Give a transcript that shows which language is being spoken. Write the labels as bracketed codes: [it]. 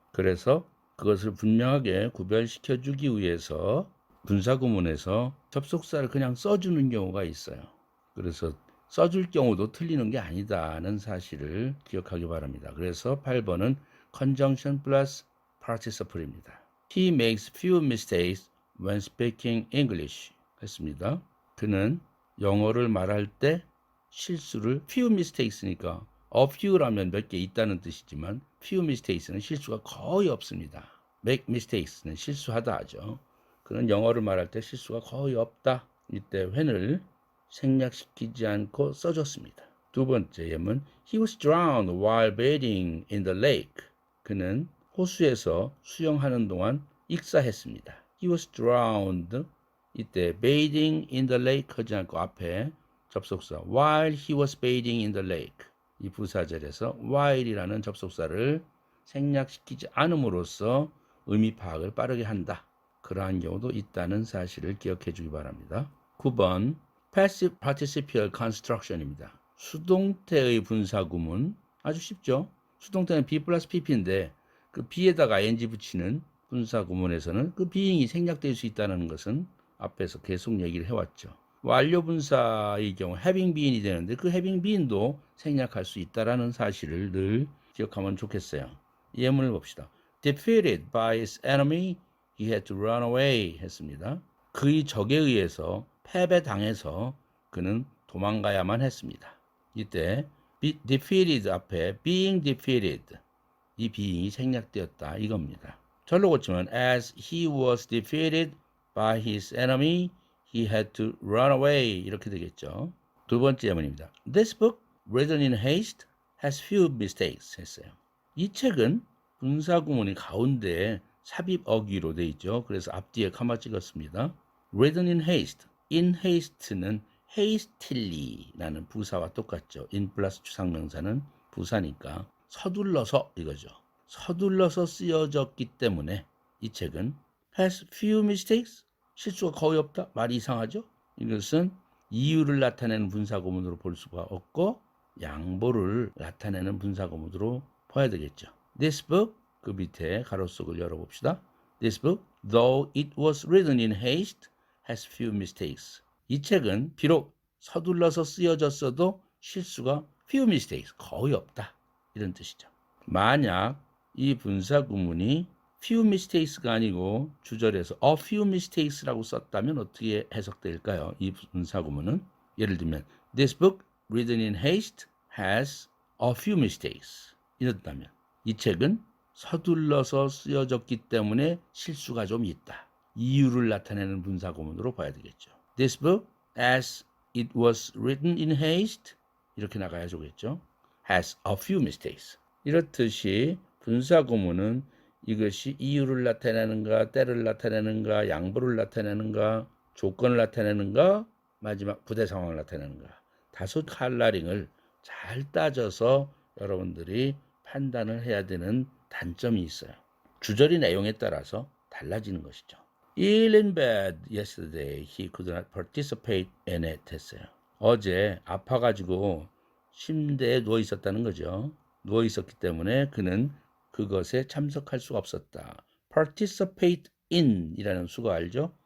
[ko] 그래서 그것을 분명하게 구별시켜 주기 위해서 분사구문에서 접속사를 그냥 써주는 경우가 있어요. 그래서 써줄 경우도 틀리는 게 아니다는 사실을 기억하기 바랍니다. 그래서 8번은 conjunction plus participle입니다. [en] He makes few mistakes when speaking English 했습니다. [ko] 그는 영어를 말할 때 실수를 few mistakes니까 a few라면 몇 개 있다는 뜻이지만 few mistakes는 실수가 거의 없습니다. make mistakes는 실수하다 하죠. 그는 영어를 말할 때 실수가 거의 없다. 이때 when을 생략시키지 않고 써줬습니다. 두 번째 예문 [en] He was drowned while bathing in the lake. [ko] 그는 호수에서 수영하는 동안 익사했습니다. [en] He was drowned. 이때 bathing in the lake [ko] 하지 않고 앞에 접속사 [en] while he was bathing in the lake. [ko] 이 부사절에서 while이라는 접속사를 생략시키지 않음으로써 의미 파악을 빠르게 한다. 그러한 경우도 있다는 사실을 기억해 주기 바랍니다. 9번 Passive Participial Construction입니다. 수동태의 분사구문 아주 쉽죠. 수동태는 be 플러스 pp인데 그 be에다가 ing 붙이는 분사구문에서는 그 being이 생략될 수 있다는 것은 앞에서 계속 얘기를 해왔죠. 완료 분사의 경우 having been이 되는데 그 having been도 생략할 수 있다는 사실을 늘 기억하면 좋겠어요. 예문을 봅시다. [en] Defeated by his enemy, he had to run away 했습니다. [ko] 그의 적에 의해서 패배당해서 그는 도망가야만 했습니다. 이때 defeated 앞에 being defeated 이 being이 생략되었다 이겁니다. 절로 고치면 [en] as he was defeated by his enemy, he had to run away [ko] 이렇게 되겠죠. 두 번째 예문입니다. [en] This book, written in haste, has few mistakes 했어요. [ko] 이 책은 분사구문이 가운데 삽입 어귀로 되어 있죠. 그래서 앞뒤에 카마 찍었습니다. Written in haste. in haste는 hastily 라는 부사와 똑같죠. in 플러스 추상명사는 부사니까 서둘러서 이거죠. 서둘러서 쓰여졌기 때문에 이 책은 has few mistakes. 실수가 거의 없다. 말이 이상하죠. 이것은 이유를 나타내는 분사구문으로 볼 수가 없고 양보를 나타내는 분사구문으로 봐야 되겠죠. This book 그 밑에 가로속을 열어봅시다. [en] This book, though it was written in haste, has few mistakes. [ko] 이 책은 비록 서둘러서 쓰여졌어도 실수가 few mistakes, 거의 없다. 이런 뜻이죠. 만약 이 분사구문이 few mistakes가 아니고 주절에서 a few mistakes라고 썼다면 어떻게 해석될까요? 이 분사구문은 예를 들면 [en] This book, written in haste, has a few mistakes. [ko] 이렇다면 이 책은 서둘러서 쓰여졌기 때문에 실수가 좀 있다. 이유를 나타내는 분사구문으로 봐야 되겠죠. [en] This book, as it was written in haste, [ko] 이렇게 나가야 되겠죠. [en] has a few mistakes. [ko] 이렇듯이 분사구문은 이것이 이유를 나타내는가, 때를 나타내는가, 양보를 나타내는가, 조건을 나타내는가, 마지막 부대 상황을 나타내는가. 다소 칼라링을 잘 따져서 여러분들이 판단을 해야 되는 단점이 있어요. 주저리 내용에 따라서 달라지는 것이죠. [en] Ill in bed yesterday, he could not participate in it 했어요. [ko] 어제 아파가지고 침대에 누워 있었다는 거죠. 누워 있었기 때문에 그는 그것에 참석할 수가 없었다. participate in 이라는 수가 알죠?